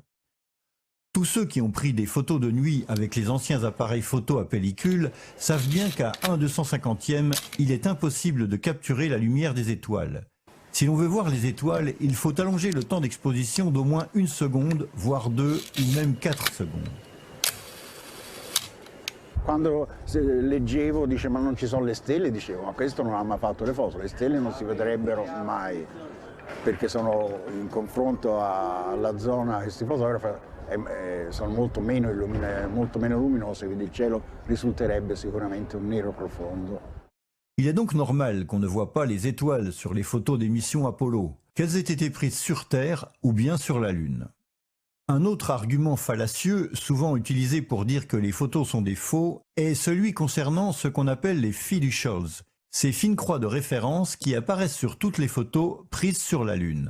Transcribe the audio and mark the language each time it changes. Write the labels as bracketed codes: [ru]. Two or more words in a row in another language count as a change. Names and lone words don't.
[fr] Tous ceux qui ont pris des photos de nuit avec les anciens appareils photo à pellicule savent bien qu'à 1/250e, il est impossible de capturer la lumière des étoiles. Si l'on veut voir les étoiles, il faut allonger le temps d'exposition d'au moins 1 seconde, voire 2 ou même 4 secondes. [it] Quando leggevo, dice ma non ci sono le stelle, dicevo ma questo non ha mai fatto le foto, le stelle non si vedrebbero mai, perché sono in confronto alla zona che si fotografa, sono molto meno luminose, quindi il cielo risulterebbe sicuramente un nero profondo. [fr] Il est donc normal qu'on ne voit pas les étoiles sur les photos des missions Apollo, qu'elles aient été prises sur Terre ou bien sur la Lune. Un autre argument fallacieux, souvent utilisé pour dire que les photos sont des faux, est celui concernant ce qu'on appelle les fiducials, ces fines croix de référence qui apparaissent sur toutes les photos prises sur la Lune.